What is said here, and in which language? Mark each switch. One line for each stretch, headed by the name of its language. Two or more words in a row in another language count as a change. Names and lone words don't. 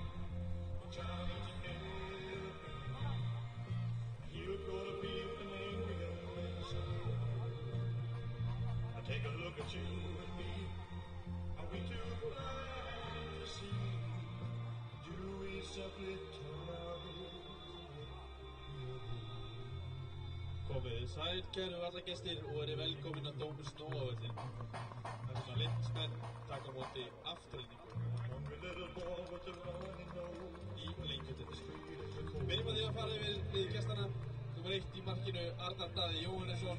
English: I'm trying to help him. You're gonna be an angry young man someday. Now take a look at you and me. Are we too blind to see? Do we simply turn our heads?
Icelandic: Komið sæl, kæru vallagestir og verið velkomin að Dómus Nóavöllin. Það sem að Lindismenn taka á móti Aftureldingu í Lengjutöldu. Byrjum á því að fara yfir lið gestana. Númer 1 í markinu Arnar Daði Jóhannesson.